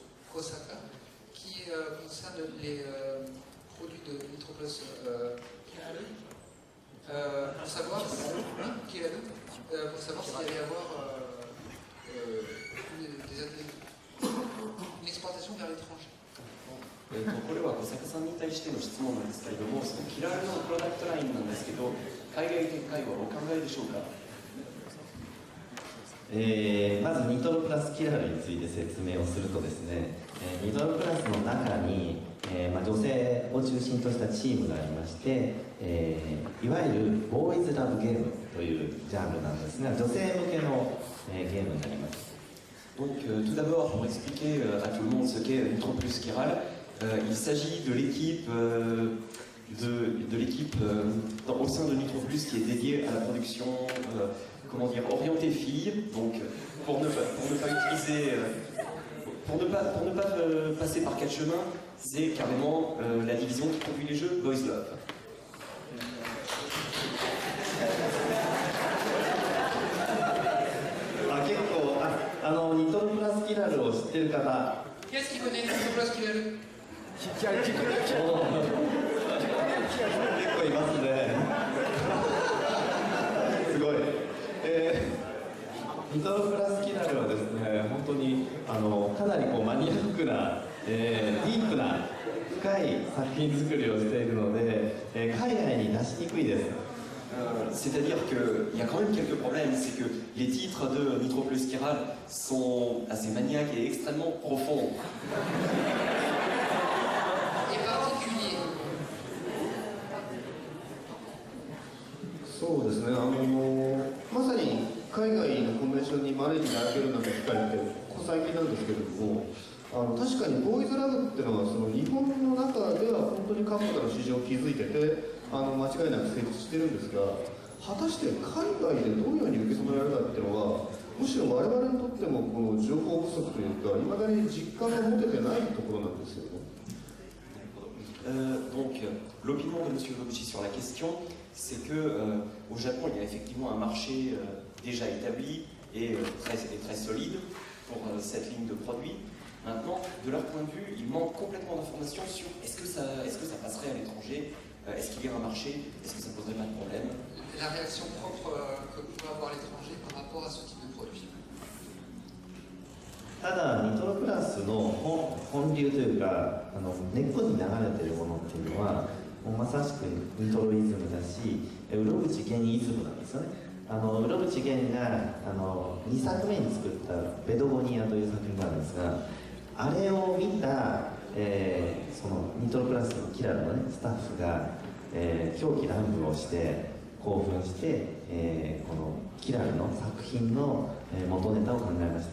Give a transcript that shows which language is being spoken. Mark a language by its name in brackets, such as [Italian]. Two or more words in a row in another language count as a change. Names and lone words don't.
[French] Kosaka qui concerne les produits de Nitroplus. Pour savoir s'il allait y avoir une exportation vers l'étranger. [Japanese] これは小坂さんに対しての質問なんですけれども、そのキラーのプロダクトラインなんですけど、海外展開はお考えでしょうか？まずニトロプラスキラールについて説明をするとですね、ニトロプラスの中に、女性を中心としたチームがありまして、いわゆるボーイズラブゲームというジャンルなんですが、女性向けの、ゲームになります。 [French] Donc tout d'abord, pour expliquer à tout le monde ce qu'est Nitroplus Chiral, il s'agit de l'équipe au sein de Nitroplus qui est dédiée à la production orientée filles. Donc pour ne pas passer par quatre chemins, c'est carrément la division qui produit les jeux Boys Love. [Japanese] ニトロプラスキラルを知ってる方。 [French] Qu'est-ce qui connaît Nitroplus Chiral? [Japanese] 構いますね。すごい。ニトロプラスキナルはですね、本当にかなりマニアックな、ディープな深い作品作りをしているので、海外に出しにくいです。 [French] C'est-à-dire qu'il y a quand même quelques problèmes, c'est que les titres de Nitro Plus Chiral sont assez maniaques et extrêmement profonds. Et particulier. [Japanese] そうですね、まさに海外のコンベンションに招いていただけるなんて機会ってここ最近なんですけれども、確かにボーイズラブっていうのはその日本の中では本当に確固たる市場を築いてて間違いなく成立してるんですが、果たして海外でどのように受け止められるかっていうのはむしろ我々にとってもこの情報不足というかいまだに実感が持ててないところなんですよね。 [French] Donc, l'opinion de M. Noguchi sur la question, c'est que au Japon, il y a effectivement un marché déjà établi et très solide pour cette ligne de produits. Maintenant, de leur point de vue, il manque complètement d'informations sur est-ce que ça passerait à l'étranger, est-ce qu'il y a un marché, est-ce que ça poserait pas de problème. La réaction propre que peut avoir l'étranger par rapport à ce type de produit. [Japanese] ただニトロプラスの本流というか根っこに流れているものっていうのはもうまさしくニトロイズムだしうろぶち源イズムなんですよね。うろぶち源が2作目に作った「ベドゴニア」という作品があるんですが、あれを見た、そのニトロプラスのキラルの、ね、スタッフが、狂気乱舞をして興奮して、このキラルの作品の、元ネタを考えました。